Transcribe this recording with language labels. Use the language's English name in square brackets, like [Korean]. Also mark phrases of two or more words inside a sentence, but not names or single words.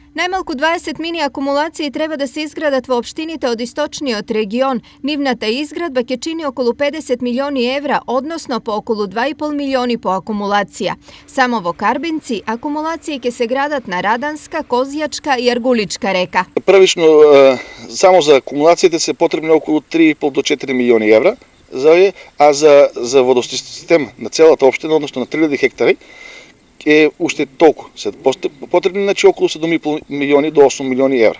[Macedonian] Најмалку 20 мини акумулации треба да се изградат в општините од источниот регион. Нивната изградба ќе чини околу 50 милиони евра, односно по околу 2,5 милиони по акумулација. Само во Карбинци акумулации ќе се градат на Раданска, Козјачка и Аргуличка река. Првично, само за акумулациите се потребни околу 3,5 до 4 милиони евра, а за водосистем на целата општина, односно на 3000 хектари, е уште толку. Се потребни значи околу 7,5 милиони до 8 милиони евра.